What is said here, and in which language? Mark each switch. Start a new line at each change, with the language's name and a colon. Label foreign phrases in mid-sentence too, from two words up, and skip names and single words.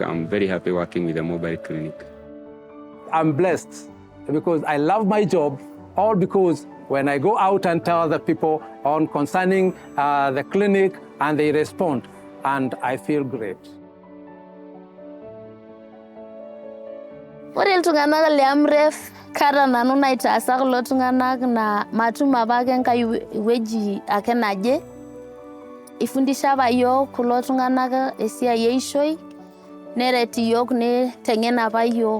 English: I'm very happy working with the mobile clinic. I'm blessed because I love my job, all because when I go out and tell the people on concerning the clinic and they respond, and I feel great.
Masai: Ore iltung'anak le Amref kata nanu naitaasa kulo tung'anak na matum apake enkai wueji ake naje. Ifundisha apa yiok kulo tung'anak esiai eishoi, neret yiok niteng'en apa yiok.